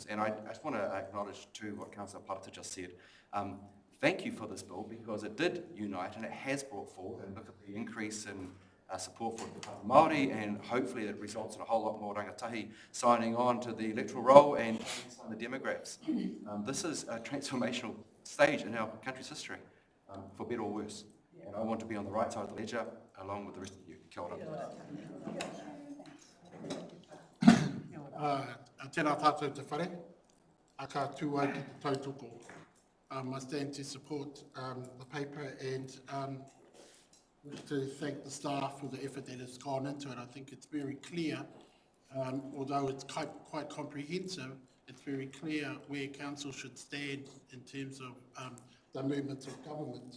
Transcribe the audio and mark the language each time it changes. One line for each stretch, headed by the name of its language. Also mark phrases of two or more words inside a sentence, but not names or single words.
English: And I just want to acknowledge too what Councillor Parata just said. Thank you for this bill, because it did unite and it has brought forward, and look at the increase in support for Māori, and hopefully it results in a whole lot more rangatahi signing on to the electoral roll and the demographics. This is a transformational stage in our country's history, for better or worse. And I want to be on the right side of the ledger along with the rest of you.
Māori: Kia ora. Tēnā tātou te whare, aka tūai ki te tautoko.
English: I stand to support the paper and wish to thank the staff for the effort that has gone into it. I think it's very clear, although it's quite comprehensive, it's very clear where council should stand in terms of the movements of government.